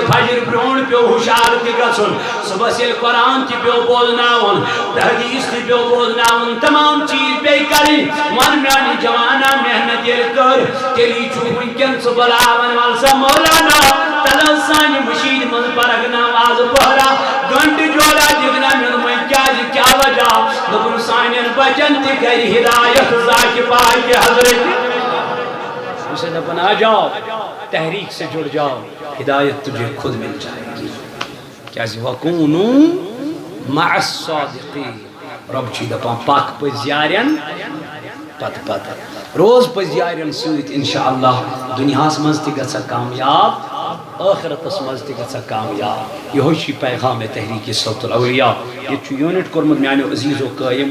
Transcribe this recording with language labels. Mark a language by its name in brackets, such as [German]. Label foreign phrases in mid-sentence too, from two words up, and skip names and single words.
[Kashmiri] فجر برٛونٛٹھ پیوٚو ہُشار تہِ گژھُن صُبحس ییٚلہِ قرآن تہِ پیوٚو بوزناوُن حدیٖث تہِ پیوٚو بوزناوُن تمام چیٖز پیٚیہِ کرٕنۍ وَن میٛانہِ جوانا محنت ییٚلہِ کٔر تیٚلی چھُکھ وٕنکٮ۪ن ژٕ بُلاوان وَل سا مولانا تَلہٕ حظ سانہِ مٔشیٖد منٛز پرکھ نماز پہرا گھنٹہٕ جورا دِکھ نا مےٚ دوٚپمَے کیٛازِ کیٛاہ وجہ دوٚپُن سانٮ۪ن بچن تہِ کرِ ہدایت ذاکہِ پاکہِ حضرت اسے دپن [Urdu] آ جاؤ تحریک سے جڑ جاؤ ہدایت تجھے خود مل جائے گی [Kashmiri] کیازِ [Arabic] وَکُونُوا مع الصادقین [Kashmiri] رب چھی دپان پاک پٔزیارٮ۪ن پتہٕ پتہٕ روز پٔزیارٮ۪ن سۭتۍ انشاءاللہ دُنیاہس منٛز تہِ گژھکھ کامیاب آخرتس منٛز تہِ گژھکھ کامیاب یہوے چھُ پیغام تحریٖک صوت الاولیاء ییٚتہِ چھُ یوٗنٹ کوٚرمُت میانیو عزیٖزو قٲیِم